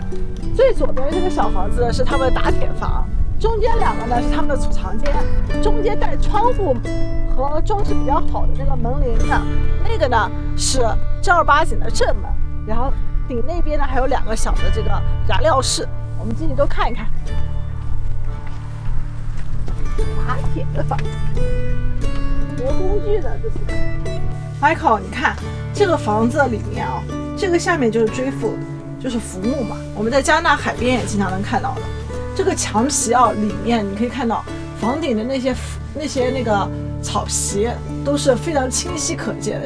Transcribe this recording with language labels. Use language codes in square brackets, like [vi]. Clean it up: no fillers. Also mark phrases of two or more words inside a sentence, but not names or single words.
[zh] 最左邊這個小房子是他們的打鐵房，中間兩個呢是他們的儲藏間，中間帶窗戶和裝飾比較好的那個門鈴的，那個呢是正兒八經的正門。然後頂那邊呢還有兩個小的這個燃料室，我們進去都看一看。打鐵的房子，磨工具的這是。Michael， 你看這個房子裡面啊，這個下面就是追附，就是浮木嘛。我們在加拿大海邊也經常能看到的。這個牆皮啊，裡面你可以看到房頂的那些那個草皮都是非常清晰可見的。